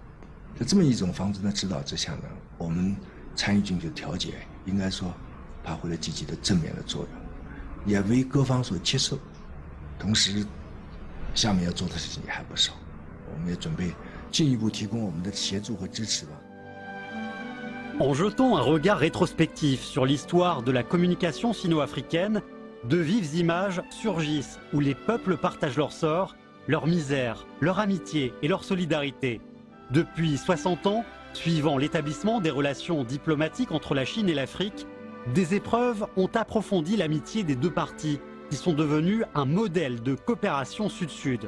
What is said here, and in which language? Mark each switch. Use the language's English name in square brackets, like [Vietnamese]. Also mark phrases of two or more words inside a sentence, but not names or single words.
[Chinese] 在这么一种方针的指导之下呢，我们参与进去的调解应该说发挥了积极的正面的作用，也为各方所接受。同时，下面要做的事情也还不少，我们也准备进一步提供我们的协助和支持吧。 [French] En jetant un regard rétrospectif sur l'histoire de la communication sino-africaine, de vives images surgissent où les peuples partagent leur sort, leur misère, leur amitié et leur solidarité. Depuis 60 ans, suivant l'établissement des relations diplomatiques entre la Chine et l'Afrique, des épreuves ont approfondi l'amitié des deux parties, qui sont devenues un modèle de coopération sud-sud.